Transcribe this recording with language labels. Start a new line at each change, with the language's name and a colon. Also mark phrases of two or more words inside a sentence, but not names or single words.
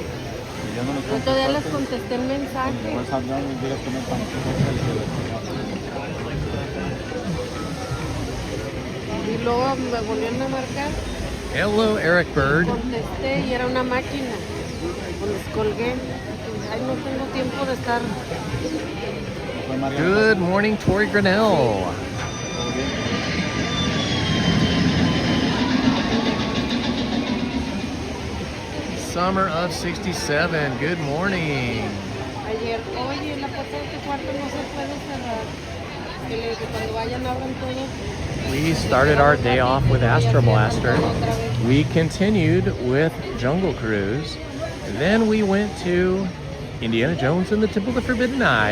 Spanish: Todavía les contesté el mensaje. Y luego me volvieron a marcar.
English: Hello, Eric Bird.
Spanish: Contesté y era una máquina. Les colgué. Ay, no tengo tiempo de estar.
English: Good morning, Tori Grinnell. Summer of 67. Good morning.
Spanish: Ayer, oye, la puerta de tu cuarto no se puede cerrar. Que cuando vayan abran todo.
English: We started our day off with Astro Blaster. We continued with Jungle Cruise. Then we went to Indiana Jones and the Temple of the Forbidden Eye.